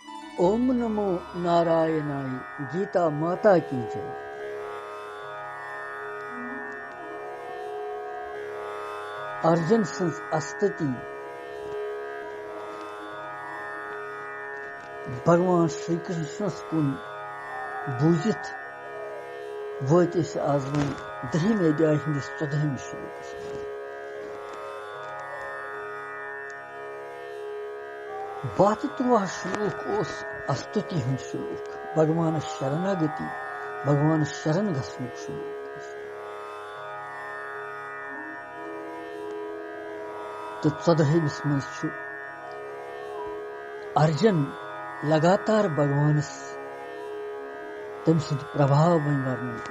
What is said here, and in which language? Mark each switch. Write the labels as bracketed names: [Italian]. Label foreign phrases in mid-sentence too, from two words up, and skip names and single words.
[Sanskrit] ओम नमो नारायणाय। [Hindi] गीता माता की जय। [Kashmiri] अर्जुन सन्स स्तुति भगवान श्री कृष्णस कुन बूजित वत आज वन 10 अध्याय हंदिस 14 श्लोकस। बात 13 श्लोक ओस स्तुति हंद श्लोक, भगवान शरणागति, भगवान शरण गसनुक श्लोक। तो 14 मज अर्जुन लगातार भगवानस तम सुद प्रभाव वर्णन कर।